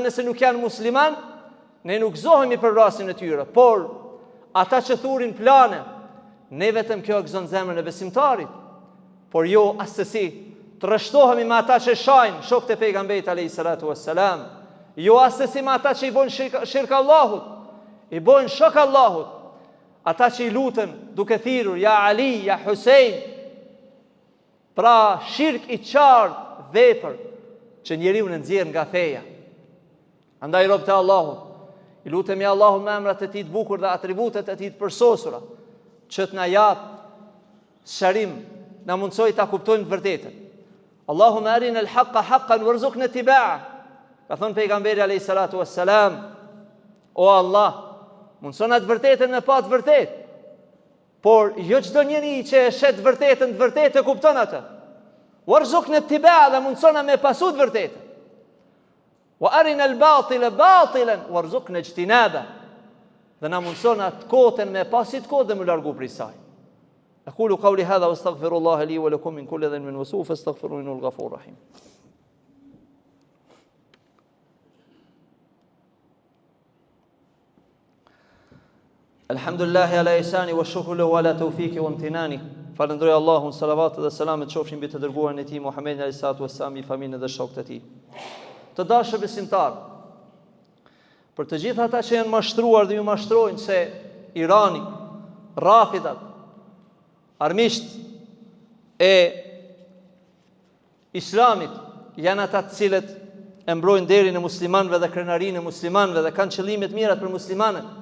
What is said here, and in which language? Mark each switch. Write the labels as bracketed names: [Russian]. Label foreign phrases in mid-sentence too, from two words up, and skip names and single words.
[Albanian] nëse nuk janë musliman, ne nuk gëzohemi për rastin e tyre, por ata që thurin plane, ne vetëm kjo gëzon zemrën e besimtarit, por jo asesi të rreshtohemi me ata që shajnë shokët e pejgamberit [Arabic] عليه الصلاة والسلام, [Albanian] jo asesi me ata që i bojnë shirk Allahut, i bojnë shok Allahut, ata që i lutën duke thirrur ja Ali, ja Husein, pra shirk i qartë vepër që njeriu në nxjerr nga feja. Andaj robët e Allahut, i lutemi Allahut me emrat e tij të bukur dhe atributet e tij të përsosura, që të na jap sqarim, na mundsoj ta kuptojmë të vërtetën. [Arabic] اللهم أرنا الحق حقا وارزقنا اتباعه. [Albanian] Ka thënë pejgamberi [Arabic] عليه الصلاة والسلام, [Albanian] o Allah, mundsona të vërtetën me pa të vërtetë. Por jo çdo njeri që e shet vërtetën të vërtetë e kupton atë. [Arabic] وارزقنا اتباعه, [Albanian] dhe mundsona me pasu të vërtetën. [Arabic] وأرنا الباطل باطلا وارزقنا اجتنابه. [Albanian] Dhe na mundson atë kotën me pasit kohë dhe më largu prej saj. [Arabic] أقول قولي هذا وأستغفر الله لي ولكم من كل ذنب وسوء فاستغفروه إنه الغفور الرحيم. الحمد لله على إحسانه والشكر له على توفيقه وامتنانه. [Albanian] Falënderoj Allahun, salavat dhe selamet qofshin mbi të dërguarin e tij Muhammedin [Arabic] عليه الصلاة والسلام, [Albanian] familjen dhe shokët e tij. Të dashur besimtar, për të gjithë ata që janë mashtruar dhe ju mashtrojnë se Irani, Rafidat, armisht e Islamit janë ata të cilët e mbrojnë derin e muslimanëve dhe krenarinë e muslimanëve dhe kanë qëllime të mira për muslimanët.